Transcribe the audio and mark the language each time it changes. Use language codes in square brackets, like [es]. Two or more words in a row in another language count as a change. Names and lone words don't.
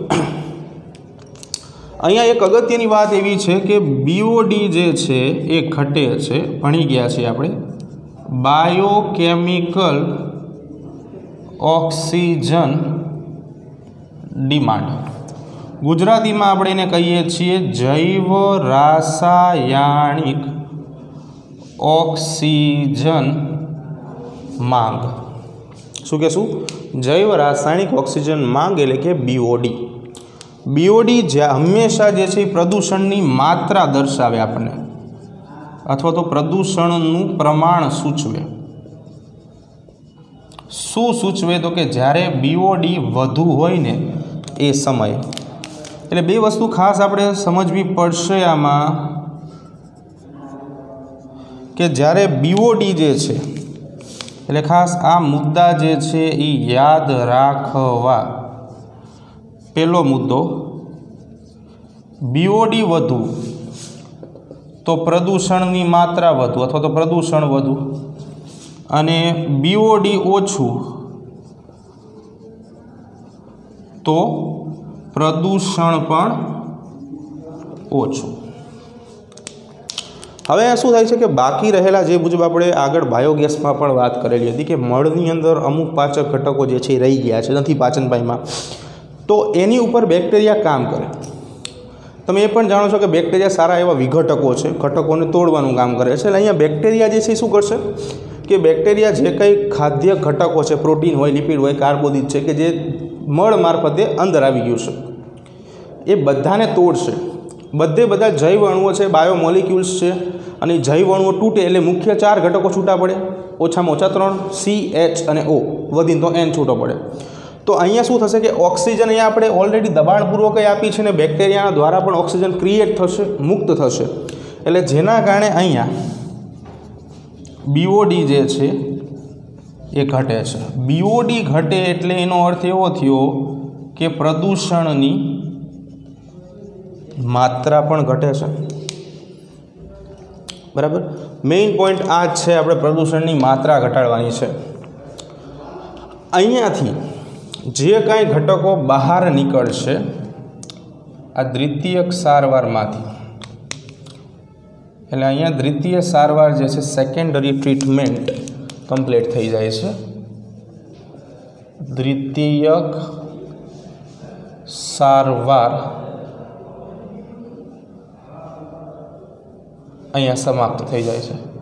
[gu] અહીંયા એક અગત્યની વાત એવી છે કે બીઓડી જે છે એ ઘટે છે, ભણી ગયા છીએ આપણે, [en] biochemical oxygen demand. [gu] ગુજરાતીમાં આપણે એને કહીએ છીએ જૈવ રાસાયણિક ઓક્સિજન માંગ। શું કહેશું? જૈવ રાસાયણિક ઓક્સિજન માંગ એટલે કે બીઓડી। બીઓડી હંમેશા જે છે પ્રદૂષણની માત્રા દર્શાવે આપણે, અથવા તો પ્રદૂષણનું પ્રમાણ સૂચવે। શું સૂચવે? તો કે જ્યારે બીઓડી વધુ હોય ને એ સમય। એટલે બે વસ્તુ ખાસ આપણે સમજવી પડશે આમાં કે જ્યારે બીઓડી જે છે, એટલે ખાસ આ મુદ્દા જે છે ઈ યાદ રાખવા। પહેલો મુદ્દો, બીઓડી વધુ તો પ્રદૂષણની માત્રા વધુ અથવા તો પ્રદૂષણ વધુ, અને બીઓડી ઓછું તો પ્રદૂષણ પણ ઓછું। હવે શું થાય છે કે બાકી રહેલા જે મુજબ આપણે આગળ બાયોગેસમાં પણ વાત કરેલી હતી કે મળની અંદર અમુક પાચક ઘટકો જે છે રહી ગયા છે, નથી પાચન પાયમાં, તો એની ઉપર બેક્ટેરિયા કામ કરે। તમે એ પણ જાણો છો કે બેક્ટેરિયા સારા એવા વિઘટકો છે, ઘટકોને તોડવાનું કામ કરે છે। એટલે અહીંયા બેક્ટેરિયા જે છે શું કરશે કે બેક્ટેરિયા જે કંઈ ખાદ્ય ઘટકો છે, પ્રોટીન હોય, લિપિડ હોય, કાર્બોદિત છે કે જે મળ મારફતે અંદર આવી ગયું છે, એ બધાને તોડશે। બધા જૈવ અણુઓ છે, બાયોમોલિક્યુલ્સ છે, અને જૈવ અણુઓ તૂટે એટલે મુખ્ય 4 ઘટકો છૂટા પડે, ઓછામાં ઓછા 3 CH અને O, વધીને તો N છૂટો પડે। તો અહીંયા શું થશે કે ઑક્સિજન અહીંયા આપણે ઑલરેડી દબાણપૂર્વક આપી છે ને બેક્ટેરિયા દ્વારા પણ ઑક્સિજન ક્રિએટ થશે, મુક્ત થશે, એટલે જેના કારણે અહીંયા બીઓડી જે છે એ ઘટે છે। બીઓડી ઘટે એટલે એનો અર્થ એવો થયો કે પ્રદૂષણની માત્રા પણ ઘટે છે, બરાબર। [en] main point [gu] આ જ છે, આપણે પ્રદૂષણની માત્રા ઘટાડવાની છે। અહીંયાથી જે કાંઈ ઘટકો બહાર નીકળશે આ દ્વિતીયક સારવારમાંથી, એટલે અહીંયા દ્વિતીય સારવાર જે છે [en] secondary treatment complete [gu] થઈ જાય છે। દ્વિતીયક સારવાર અહીંયા સમાપ્ત થઈ જાય છે।